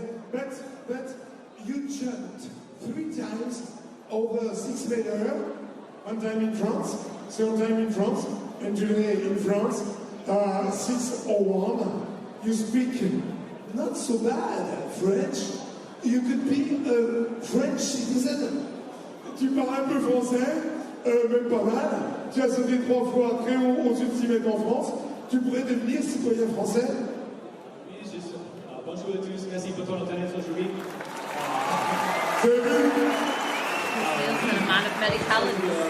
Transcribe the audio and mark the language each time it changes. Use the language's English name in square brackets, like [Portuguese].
[English] But you jumped 3 times over 6 meters, 1 time in France, 2nd time in France, and today in France, 6:01. You speak not so bad French. You could be a French citizen. [French] Tu parles un peu français, même pas mal. Tu as sauté 3 fois très haut au-dessus de 6 mètres en France. Tu pourrais devenir citoyen français. Oui, c'est ça. Bonjour à tous, merci pour ton attendance aujourd'hui. C'est vu? [English] Nielsen, a man of many talents.